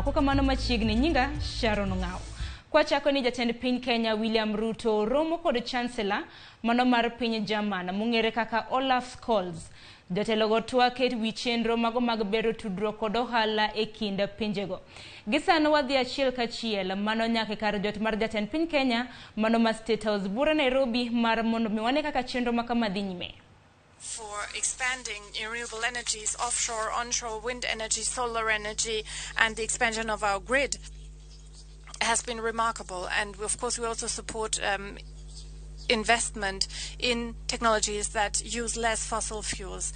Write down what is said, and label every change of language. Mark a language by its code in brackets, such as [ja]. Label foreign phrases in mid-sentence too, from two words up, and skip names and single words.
[luo] Koka mano machiegni nyinga Sharon Ong'aw. Kwa chako ni jatend piny Kenya William Ruto romo kod chancellor mano mar piny Jerman mong'ere kaka Olaf Scholz. Jotelo go twak e wi chenro mago mag bero tudruok kod ohala e kind pinjego. Gisano wadhi achiel kachiel mano nyaka kar jot mar jatend piny Kenya mano ma State House bura Nairobi mar mondo miwane kaka chenro makama dhi nyime. [en] For expanding renewable energies, offshore, onshore, wind energy, solar energy, and the expansion of our grid has been remarkable. And of course, we also support investment in technologies that use less fossil fuels.